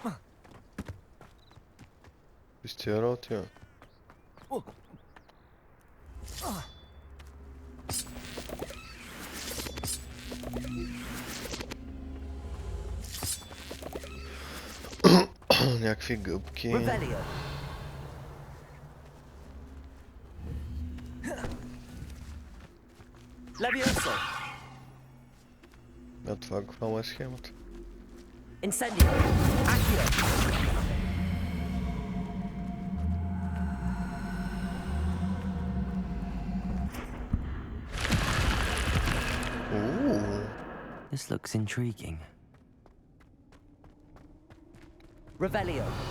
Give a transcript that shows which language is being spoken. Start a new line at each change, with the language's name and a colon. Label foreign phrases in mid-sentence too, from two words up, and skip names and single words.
Bulgarian: Из тия работи, бе? Някакви гъбки.
Latin: Revelio. Levioso.
Bulgarian: А това каква е схемата?
Latin: Incendio. Accio. Ooh.
English: This looks intriguing.
Latin: Revelio.